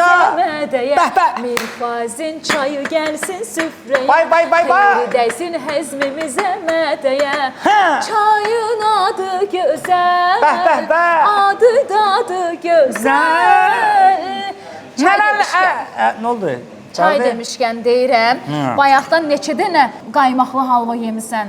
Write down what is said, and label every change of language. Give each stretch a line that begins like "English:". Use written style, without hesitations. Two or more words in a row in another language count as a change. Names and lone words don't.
Azerbaijani: Ça. mədəyə. Bəh, bəh. Mirfazin çayı gelsin süfreye, Bay, bay, bay, bay. xeyri dəysin həzmimizə mədəyə. Hə. Çayın adı gözəl, Bəh, bəh, bəh. adı dadı gözəl. Çay demişkən, Nə oldu? çay demişkən deyirəm, bayaqdan neçə dənə qaymaqlı halva yemisən?